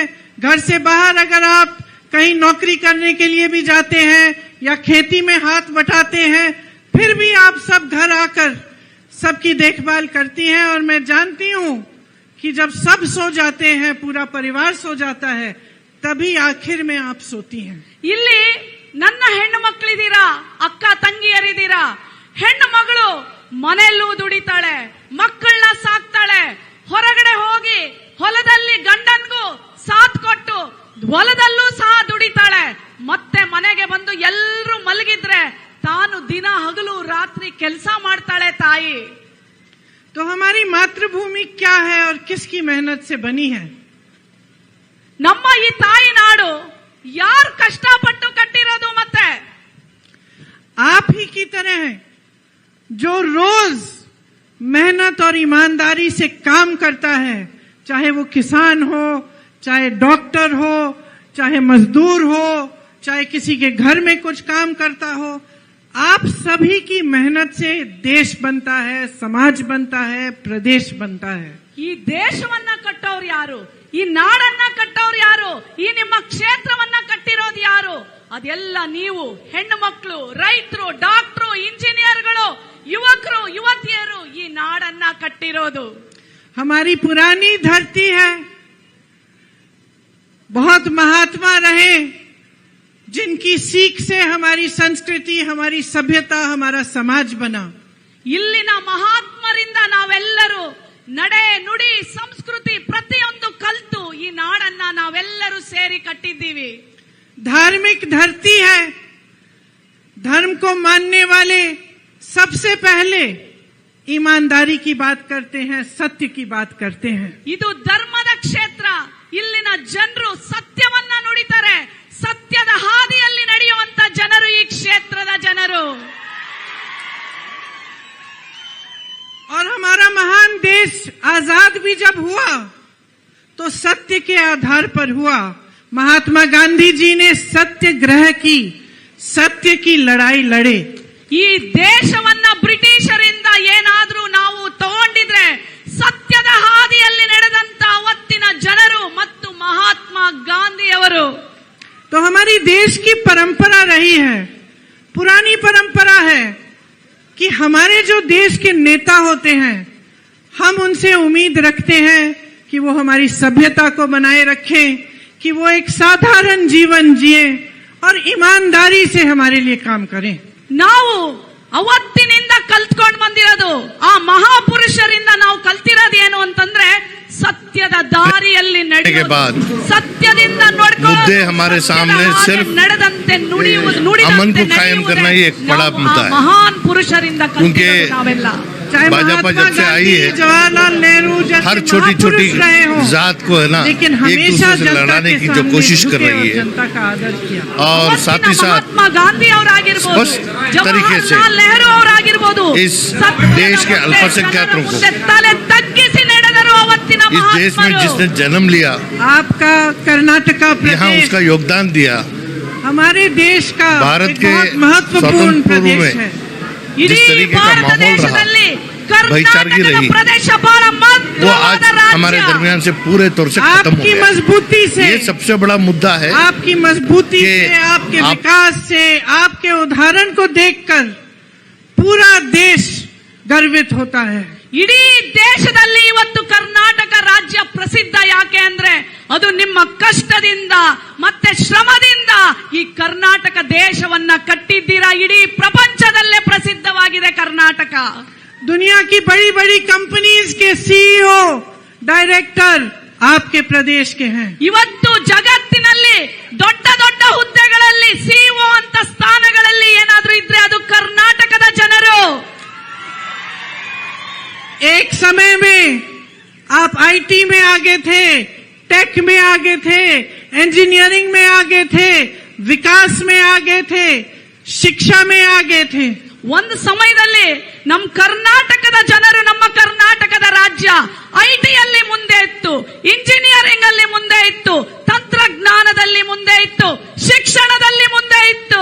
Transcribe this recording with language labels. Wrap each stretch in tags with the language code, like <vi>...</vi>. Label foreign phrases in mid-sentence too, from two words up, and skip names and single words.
<hi>घर से बाहर अगर आप कहीं नौकरी करने के लिए भी जाते हैं या खेती में हाथ बटाते हैं, फिर भी आप सब घर आकर सबकी देखभाल करती हैं. और मैं जानती हूँ कि जब सब सो जाते हैं, पूरा परिवार सो जाता है, तभी आखिर में आप सोती हैं.</hi> <kn>ಇಲ್ಲಿ ನನ್ನ ಹೆಣ್ಣು ಮಕ್ಕಳಿದ್ದೀರಾ, ಅಕ್ಕ ತಂಗಿಯರಿದ್ದೀರಾ. ಹೆಣ್ಣು ಮಗಳು ಮನೆಯಲ್ಲೂ ದುಡಿತಾಳೆ, ಮಕ್ಕಳನ್ನ ಸಾಕ್ತಾಳೆ, ಹೊರಗಡೆ ಹೋಗಿ ಹೊಲದಲ್ಲಿ ಗಂಡನ್ಗೂ ಸಾಥ್ ಕೊಟ್ಟು ಹೊಲದಲ್ಲೂ ಸಹ ದುಡಿತಾಳೆ. ಮತ್ತೆ ಮನೆಗೆ ಬಂದು ಎಲ್ಲರೂ ಮಲಗಿದ್ರೆ ತಾನು ದಿನ ಹಗಲು ರಾತ್ರಿ ಕೆಲಸ ಮಾಡ್ತಾಳೆ ತಾಯಿ.</kn> <hi>तो हमारी मातृभूमि क्या है और किसकी मेहनत से बनी है?</hi> <kn>ನಮ್ಮ ಈ ತಾಯಿ ನಾಡು ಯಾರು ಕಷ್ಟಪಟ್ಟು ಕಟ್ಟಿರೋದು? ಮತ್ತೆ</kn> <hi>आप ही की तरह है जो रोज मेहनत और ईमानदारी से काम करता है, चाहे वो किसान हो, चाहे डॉक्टर हो, चाहे मजदूर हो, चाहे किसी के घर में कुछ काम करता हो, आप सभी की मेहनत से देश बनता है, समाज बनता है, प्रदेश बनता है।</hi> <kn>ಈ ದೇಶವನ್ನ ಕಟ್ಟೋರು ಯಾರು, ಈ ನಾಡನ್ನ ಕಟ್ಟೋರು ಯಾರು, ಈ ನಿಮ್ಮ ಕ್ಷೇತ್ರವನ್ನ ಕಟ್ಟಿರೋದು ಯಾರು? ಅದೆಲ್ಲ ನೀವು ಹೆಣ್ಣು ಮಕ್ಕಳು, ರೈತರು, ಡಾಕ್ಟರು, ಇಂಜಿನಿಯರ್ಗಳು, ಯುವಕರು, ಯುವತಿಯರು ಈ ನಾಡನ್ನ ಕಟ್ಟಿರೋದು।</kn> <hi>हमारी पुरानी धरती है, बहुत महात्मा रहे जिनकी सीख से हमारी संस्कृति, हमारी सभ्यता, हमारा समाज बना।</hi> <kn>ಇಲ್ಲಿನ ಮಹಾತ್ಮರಿಂದ ನಾವೆಲ್ಲರೂ ನಡೆ ನುಡಿ ಸಂಸ್ಕೃತಿ ಪ್ರತಿಯೊಂದು ಕಲ್ತು ಈ ನಾಡನ್ನ ನಾವೆಲ್ಲರೂ ಸೇರಿ ಕಟ್ಟಿದ್ದೀವಿ।</kn> <hi>धार्मिक धरती है, धर्म को मानने वाले सबसे पहले ईमानदारी की बात करते हैं, सत्य की बात करते हैं।</hi> <kn>ಇದು ಧರ್ಮದ ಕ್ಷೇತ್ರ, ಇಲ್ಲಿನ ಜನರು ಸತ್ಯವನ್ನ ನುಡಿತಾರೆ, ಸತ್ಯದ ಹಾದಿಯಲ್ಲಿ ನಡೆಯುವಂತ ಜನರು ಈ ಕ್ಷೇತ್ರದ ಜನರು।</kn> <hi>और हमारा महान देश आजाद भी जब हुआ तो सत्य के आधार पर हुआ। महात्मा गांधी जी ने सत्याग्रह की, सत्य की लड़ाई लड़े।</hi> <kn>ಈ ದೇಶವನ್ನ ಬ್ರಿಟಿಷರಿಂದ ಏನಾದ್ರೂ ನಾವು ತಗೊಂಡಿದ್ರೆ ಸತ್ಯದ ಹಾದಿಯಲ್ಲಿ ನಡೆದಂತ ಅವತ್ತಿನ ಜನರು ಮತ್ತು ಮಹಾತ್ಮ ಗಾಂಧಿಯವರು।</kn> <hi>तो हमारी देश की परंपरा रही है, पुरानी परंपरा है कि हमारे जो देश के नेता होते हैं, हम उनसे उम्मीद रखते हैं कि वो हमारी सभ्यता को बनाए रखें, कि वो एक साधारण जीवन जिए और ईमानदारी से हमारे लिए काम करें।</hi> <kn>ನಾವು ಅವತ್ತಿನಿಂದ ಕಲ್ತ್ಕೊಂಡು ಬಂದಿರೋದು, ಆ ಮಹಾಪುರುಷರಿಂದ ನಾವು ಕಲ್ತಿರೋದು ಏನು ಅಂತಂದ್ರೆ ಸತ್ಯದ ದಾರಿಯಲ್ಲಿ ನಡೆಯೋದು, ಸತ್ಯದಿಂದ</kn> <hi>मुद्दे हमारे सामने सिर्फ</hi> <kn>ನಡೆದಂತೆ</kn> <hi>अमन को कायम करना ही एक बड़ा मुद्दा है।</hi> <kn>ಮಹಾನ್ ಪುರುಷರಿಂದ ಕಲ್ತಿರೋದು ನಾವೆಲ್ಲ।</kn> <hi>चाहे भाजपा जब से आई है, जवाहरलाल नेहरू जैसे हर छोटी छोटी महापुरुष रहे हों, जात को है ना लेकिन एक हमेशा दूसरे से जनता लड़ाने के की जो सामने कोशिश कर झुके रही और है, जनता का आदर किया। और साथ ही साथ</hi> <kn>ಮಹಾತ್ಮ ಗಾಂಧಿ ಅವರಾಗಿರ್ಬೋದು,</kn> <hi>स्पष्ट तरीके से</hi> <kn>ಜವಾಹರಲಾಲ್ ನೆಹರು ಅವರಾಗಿರ್ಬೋದು,</kn> <hi>इस देश के अल्पसंख्यकों को,</hi> <kn>ತಲೆ ತಗ್ಗಿಸಿ ನಡೆದರು ಅವತ್ತಿನ</kn> <hi>इस देश में</hi> <kn>ಮಹಾತ್ಮರು।</kn> <hi>जिसने जन्म लिया, आपका कर्नाटका यहाँ प्रदेश उसका योगदान दिया, हमारे देश का भारत एक के बहुत महत्वपूर्ण स्वतंत्र पूर्व प्रदेश में है।</hi> <kn>ಇಡೀ</kn> <hi>जिस तरीके का</hi> <kn>ಭಾರತ</kn> <hi>माहौल रहा,</hi> <kn>ದೇಶದಲ್ಲಿ</kn> <hi>भाईचारगी</hi> <kn>ಕರ್ನಾಟಕದ</kn> <hi>रही,</hi> <kn>ಪ್ರದೇಶ ಬಹಳ</kn> <hi>वो</hi> <kn>ಮಹತ್ವವಾದ</kn> <hi>आज हमारे</hi> <kn>ರಾಜ್ಯ।</kn> <hi>दरमियान से पूरे तौर से खत्म हो आपकी गया। मजबूती से, ये सबसे बड़ा मुद्दा है। आपकी मजबूती कि से, आपके आप- विकास से, आपके उदाहरण को देखकर पूरा देश गर्वित होता है।</hi> <kn>ಇಡೀ ದೇಶದಲ್ಲಿ ಇವತ್ತು ಕರ್ನಾಟಕ ರಾಜ್ಯ ಪ್ರಸಿದ್ಧ ಯಾಕೆ ಅಂದ್ರೆ ಅದು ನಿಮ್ಮ ಕಷ್ಟದಿಂದ ಮತ್ತೆ ಶ್ರಮದಿಂದ ಈ ಕರ್ನಾಟಕ ದೇಶವನ್ನ ಕಟ್ಟಿದ್ದೀರಾ। ಇಡೀ ಪ್ರಪಂಚದಲ್ಲೇ ಪ್ರಸಿದ್ಧವಾಗಿದೆ ಕರ್ನಾಟಕ।</kn> <hi>दुनिया की बड़ी बड़ी कंपनीज के सीईओ, डायरेक्टर आपके प्रदेश के हैं।</hi> <kn>ಇವತ್ತು ಜಗತ್ತಿನಲ್ಲಿ ದೊಡ್ಡ ದೊಡ್ಡ ಹುದ್ದೆಗಳಲ್ಲಿ ಸಿಇಒ ಅಂತ ಸ್ಥಾನಗಳಲ್ಲಿ ಏನಾದ್ರೂ ಇದ್ರೆ ಅದು ಕರ್ನಾಟಕದ ಜನರು।</kn> <hi>एक समय में आप आईटी में आगे थे, टेक में आगे थे, इंजीनियरिंग में आगे थे, विकास में आगे थे, शिक्षा में आगे थे।</hi> <kn>ಒಂದು ಸಮಯದಲ್ಲಿ ನಮ್ಮ ಕರ್ನಾಟಕದ ಜನರು, ನಮ್ಮ ಕರ್ನಾಟಕದ ರಾಜ್ಯ ಐಟಿಯಲ್ಲಿ ಮುಂದೆ ಇತ್ತು, ಇಂಜಿನಿಯರಿಂಗ್ ಅಲ್ಲಿ ಮುಂದೆ ಇತ್ತು, ತಂತ್ರಜ್ಞಾನದಲ್ಲಿ ಮುಂದೆ ಇತ್ತು, ಶಿಕ್ಷಣದಲ್ಲಿ ಮುಂದೆ ಇತ್ತು।</kn>